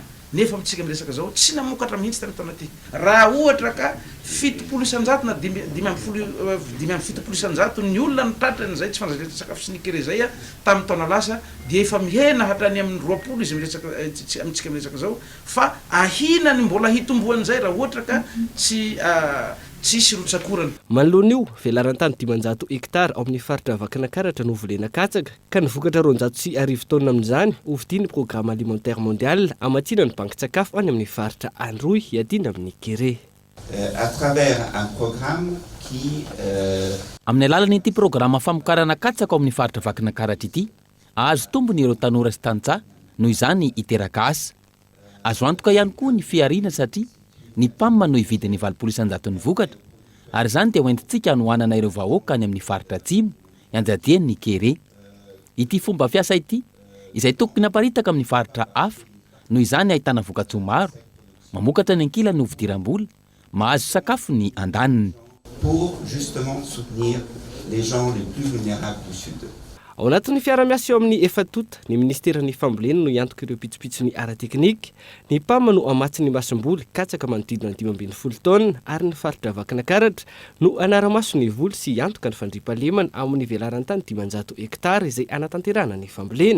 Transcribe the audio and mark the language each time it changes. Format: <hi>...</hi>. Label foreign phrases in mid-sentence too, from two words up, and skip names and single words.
<mg>Nefa amitsika miresaka zao tsy namokatra mihitsy tany taona ty. Raha ohatra ka 70 isanjato na 70 isanjato ny olona nitratrany zay tsy fanjatretra sakafo sy ny kere zay tamin'ny taona lasa dia efa mihena hatrany amin'ny 20 izy miresaka amitsika miresaka zao fa ahina ny mbola hitomboany zay raha ohatra ka tsisy rotsakorana. Manoloana io velarantany 500 hektara ao amin'ny faritra Vakinakaratra no volena katsaka ka ny vokatra 210 taona amin'izany hovidiany ny</mg> <fr>programme alimentaire mondial</fr> <mg>amatsiana ny banki-tsakafo any amin'ny faritra Androy hiadina amin'ny kere.</mg> <fr>À travers un programme qui</fr> <mg>amin'ny alalan'ity programme famokarana katsaka ao amin'ny faritra Vakinakaratra ity azo tombony ireo tanora sy tantsaha noho izany hiteraka asa. Azo antoka ihany koa ny fiarina satria ny PAM no hividiny 700 ny vokatra ary izany dia hoentintsika hanohanana ireo vahoaka any amin'ny faritra atsimo ianjadian'ny kere. Ity fomba fiasa ity izay tokony haparitaka amin'ny faritra hafa noho izany ahitana vokatsoa maro mamokatra ny ankilany ny hovidiram-bola mahazo sakafo ny andaniny.</mg> <fr>Pour justement soutenir les gens les plus vulnérables du sud.</fr> <mg>Ao anatin'ny fiara-miasa eo amin'ny efatota ny ministeran'ny fambolena no iantoka ireo pitsopitsony ara-teknika, ny PAM no amatsy ny masom-boly katsaka manodidina 520 taona ary ny faritra Vakinakaratra no anara-maso ny voly sy iantoka ny fandriampahalemana amin'ny velarantany 500 hektara izay anatanterana ny fambolena.</mg>